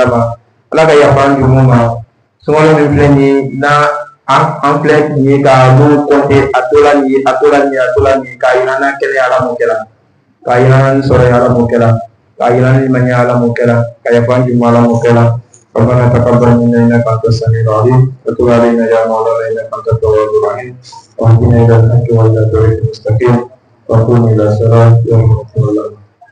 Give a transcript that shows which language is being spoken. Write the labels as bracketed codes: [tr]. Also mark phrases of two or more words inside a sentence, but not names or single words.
[bm] ma ala ka yafa an jurumu ma sunkalo min filɛ nin ye n'a an filɛ nin ye ka mun compter a to la nin ye a to la nin ye a to la nin ye k'a yira n'an kɛnɛya ala m'o kɛra k'a yira n'an sɔrɔ ye ala m'o kɛra k'a yira ni limaniya ala m'o kɛra ka yafa an jurumu ala m'o kɛra [ar] ربنا تقبل منا انك انت السميع العليم وتب علينا يا مولانا انك انت التواب الرحيم واهدنا الى الحق والى الطريق المستقيم وقم الى صراط يوم القيامه